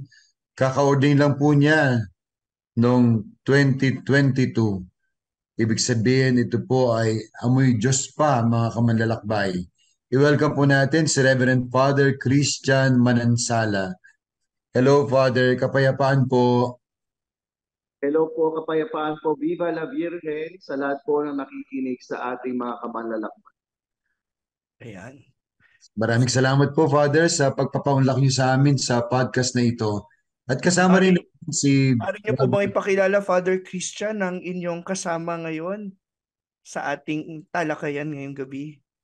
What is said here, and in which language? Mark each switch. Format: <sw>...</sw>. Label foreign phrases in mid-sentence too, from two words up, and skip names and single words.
<tl>Kaka-ordain lang po niya noong 2022. Ibig sabihin, ito po ay amoy Diyos pa, mga kamanlalakbay. I-welcome po natin si Reverend Father Christian Manansala. Hello, Father. Kapayapaan po. Hello po, kapayapaan po.</tl> <es>Viva la Virgen</es> <tl>sa lahat po na nakikinig sa ating mga kamanlalakbay. Ayan. Maraming salamat po, Father, sa pagpapaunlak niyo sa amin sa podcast na ito. At kasama rin Pari, si... pari niyo po bang ipakilala, Father Christian, ang inyong kasama ngayon sa ating talakayan ngayong gabi?</tl>